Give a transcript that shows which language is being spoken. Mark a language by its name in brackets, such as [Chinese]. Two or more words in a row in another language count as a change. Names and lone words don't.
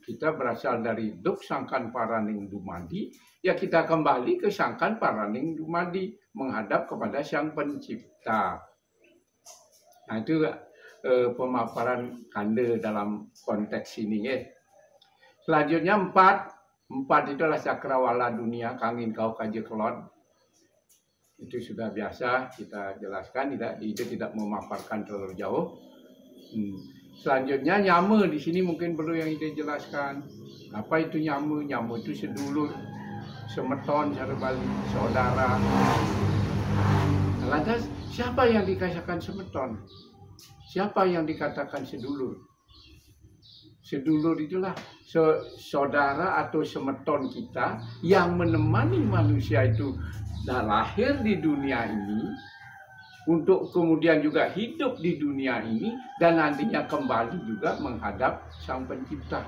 [Indonesian] kita berasal dari duk [Javanese] sangkan paraning dumadi, [Indonesian] ya kita kembali ke [Javanese] sangkan paraning dumadi, [Indonesian] menghadap kepada Sang Pencipta. Nah itu pemaparan Kanda dalam konteks ini ya. Selanjutnya empat itulah cakrawala dunia, [Balinese] kangin kau kaje kelon. [Indonesian] Itu sudah biasa kita jelaskan, itu tidak memaparkan terlalu jauh. Selanjutnya nyama di sini mungkin perlu yang kita jelaskan. Apa itu nyama? Nyama itu sedulur, semeton, cara Bali, saudara. Lantas siapa yang dikatakan semeton? Siapa yang dikatakan sedulur? Sedulur itulah saudara atau semeton kita yang menemani manusia itu lahir di dunia ini, untuk kemudian juga hidup di dunia ini, dan nantinya kembali juga menghadap Sang Pencipta.